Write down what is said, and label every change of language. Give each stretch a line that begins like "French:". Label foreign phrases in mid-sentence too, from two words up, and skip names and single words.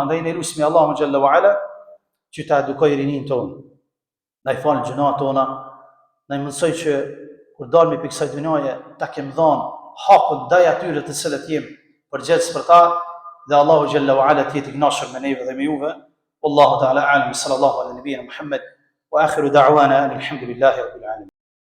Albanian: Andaj ne lutsemi Allahun
Arabic: جل وعلا
Albanian: që ta edukoj rinin tonë. Na i falë gjunat tona, na i mësoj që kur dalmi për kësaj dunjaje ta kem dhënë hakun ndaj atyre të cilët jemi përgjegjës për ta, dhe Allahu
Arabic: جل وعلا
Albanian: të jetë i kënaqur me neve dhe me juve.
Arabic: والله تعالى أعلم، صلى الله على نبينا محمد وآخر دعوانا الحمد لله رب العالمين.